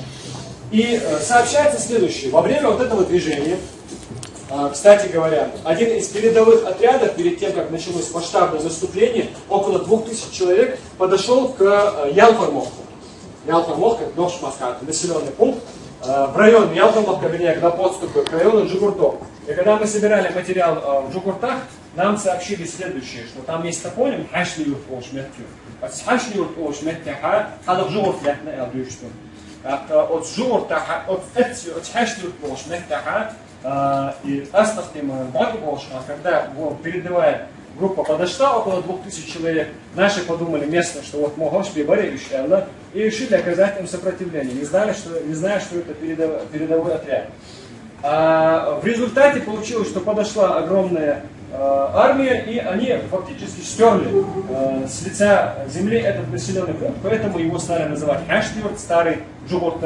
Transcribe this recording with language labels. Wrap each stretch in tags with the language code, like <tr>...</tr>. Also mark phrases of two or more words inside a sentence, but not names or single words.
<ru>И сообщается следующее. Во время вот этого движения, кстати говоря, один из передовых отрядов, перед тем, как началось масштабное наступление, около 2000 человек, подошел к Ялфармоху. Ялфармох, как Новшмаска, населенный пункт, в район Ялфармоха, вернее, на подступы к району Джугуртов. И когда мы собирали материал в Джугуртах, нам сообщили следующее, что там есть топоним Хашниюрт Олшметтю.</ru> <ce>Хашниюрт Олшметтю Халах Джугурт Лятна Элдюшту.</ce> <ru>От Джугурта, от Хашниюрт Олшметтю и Астахтима Багуболшма, когда передовая группа подошла, около 2000 человек, наши подумали местно, что вот Могошби Баревич, и решили оказать им сопротивление, не зная, что это передовой отряд. В результате получилось, что подошла огромная армия, и они фактически стерли с лица земли этот населенный пункт, поэтому его стали называть Хаштиурт, старый Джугурта.</ru>